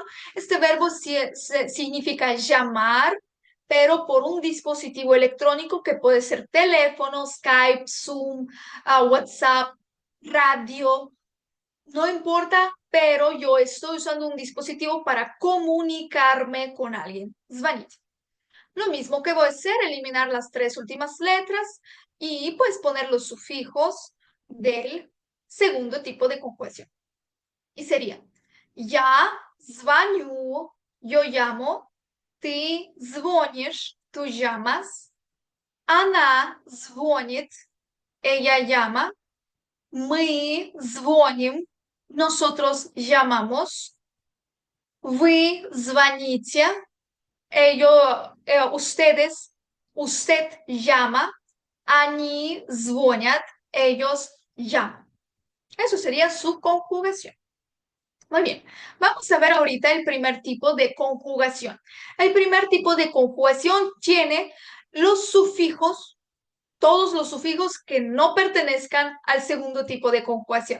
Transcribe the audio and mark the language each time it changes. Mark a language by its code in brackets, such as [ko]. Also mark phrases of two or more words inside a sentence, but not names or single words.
[es] Este verbo significa llamar, pero por un dispositivo electrónico que puede ser teléfono, Skype, Zoom, WhatsApp, radio, no importa, pero yo estoy usando un dispositivo para comunicarme con alguien. [ru] Звонить. [es] Lo mismo que voy a hacer, eliminar las tres últimas letras y pues poner los sufijos del segundo tipo de conjugación. Y sería, [ru] я звоню, [es] yo llamo, [ru] ты звонишь, [es] tú llamas, [ru] она звонит, [es] ella llama, [ru] мы звоним, [es] nosotros llamamos, [ru] вы звоните, [es] ustedes, usted llama, [ru] они звонят, [es] ellos llaman. Eso sería su conjugación. Muy bien, vamos a ver ahorita el primer tipo de conjugación. El primer tipo de conjugación tiene los sufijos, todos los sufijos que no pertenezcan al segundo tipo de conjugación.